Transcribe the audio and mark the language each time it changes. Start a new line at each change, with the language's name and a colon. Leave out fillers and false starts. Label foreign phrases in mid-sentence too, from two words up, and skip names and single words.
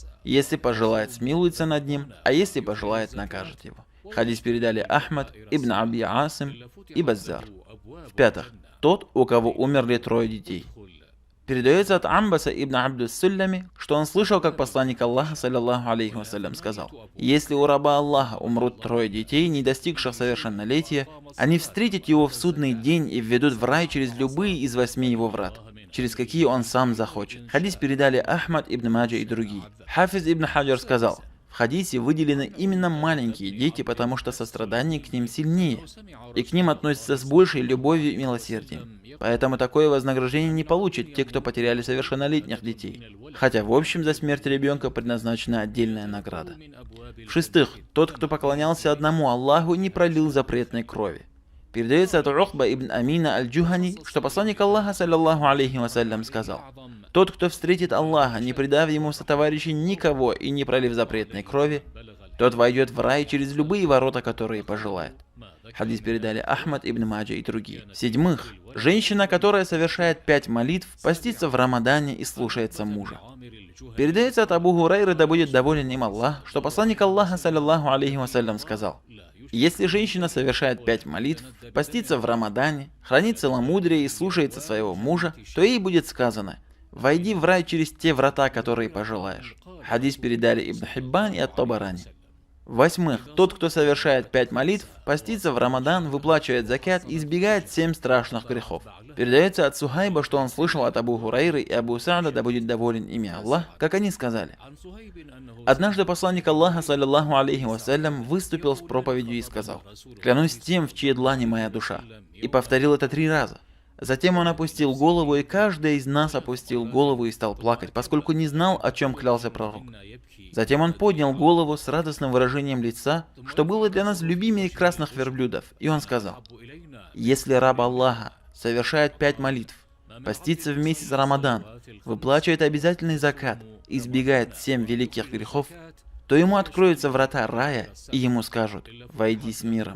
Russian: Если пожелает, смилуется над ним, а если пожелает, накажет его. Хадис передали Ахмад, Ибн Аби Асим и Баззар. В-пятых, тот, у кого умерли 3 детей. Передается от Амбаса ибн Абдус-Суллями, что он слышал, как посланник Аллаха,
Arabic: صلى الله عليه وسلم,
Russian: сказал: если у раба Аллаха умрут 3 детей, не достигших совершеннолетия, они встретят его в судный день и введут в рай через любые из 8 его врат, через какие он сам захочет. Хадис передали Ахмад ибн Маджа и другие. Хафиз ибн Хаджар сказал: в хадисе выделены именно маленькие дети, потому что сострадание к ним сильнее, и к ним относятся с большей любовью и милосердием. Поэтому такое вознаграждение не получат те, кто потеряли совершеннолетних детей, хотя в общем за смерть ребенка предназначена отдельная награда. В-шестых, тот, кто поклонялся одному Аллаху, не пролил запретной крови. Передается от Ухба ибн Амина аль-Джухани, что посланник Аллаха,
Arabic: صلى الله عليه وسلم,
Russian: сказал: «Тот, кто встретит Аллаха, не предав ему сотоварищей никого и не пролив запретной крови, тот войдет в рай через любые ворота, которые пожелает». Хадис передали Ахмад ибн Маджа и другие. В-седьмых, женщина, которая совершает 5 молитв, постится в Рамадане и слушается мужа. Передается от Абу Хурайры, да будет доволен им Аллах, что посланник Аллаха,
Arabic: صلى الله عليه وسلم,
Russian: сказал: «Если женщина совершает 5 молитв, постится в Рамадане, хранит целомудрие и слушается своего мужа, то ей будет сказано: войди в рай через те врата, которые пожелаешь». Хадис передали Ибн Хиббан и Ат-Табарани. В-восьмых, тот, кто совершает 5 молитв, постится в Рамадан, выплачивает закят и избегает 7 страшных грехов. Передается от Сухайба, что он слышал от Абу Хурайры и Абу Са'да, да будет доволен ими Аллах, как они сказали: «Однажды посланник Аллаха,
Arabic: صلى الله عليه وسلم,
Russian: выступил с проповедью и сказал: клянусь тем, в чьей длани моя душа», и повторил это 3 раза. Затем он опустил голову, и каждый из нас опустил голову и стал плакать, поскольку не знал, о чем клялся пророк. Затем он поднял голову с радостным выражением лица, что было для нас любимее красных верблюдов, и он сказал: «Если раб Аллаха совершает 5 молитв, постится в месяц Рамадан, выплачивает обязательный закат, избегает 7 великих грехов, то ему откроются врата рая, и ему скажут: войди с миром».